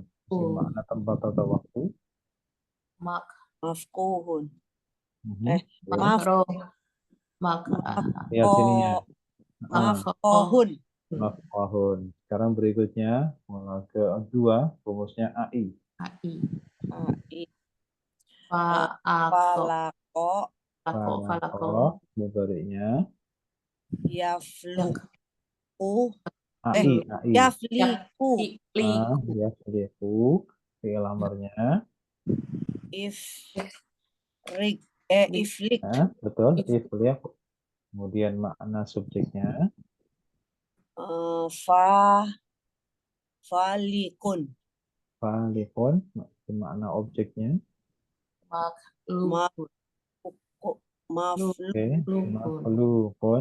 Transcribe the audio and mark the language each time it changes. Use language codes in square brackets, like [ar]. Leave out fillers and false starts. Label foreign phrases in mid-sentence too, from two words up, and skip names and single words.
[id] Isim makna tempat atau waktu. mafkuhun, Mhm. eh, Ya. maf- Lihat sininya. Ah, mafkohun, maf'ahun. Sekarang berikutnya kedua rumusnya AI. ai, Falako. falako, Mudhari'nya yafluku, AI. yafliku, Yafliku. Fi'il amarnya. [ar] iflik, iflik, [id] Nah, betul. Ifliq. Kemudian makna subjeknya. falikun, Falikun. Makna objeknya. mafluku, Oke. Maflukun.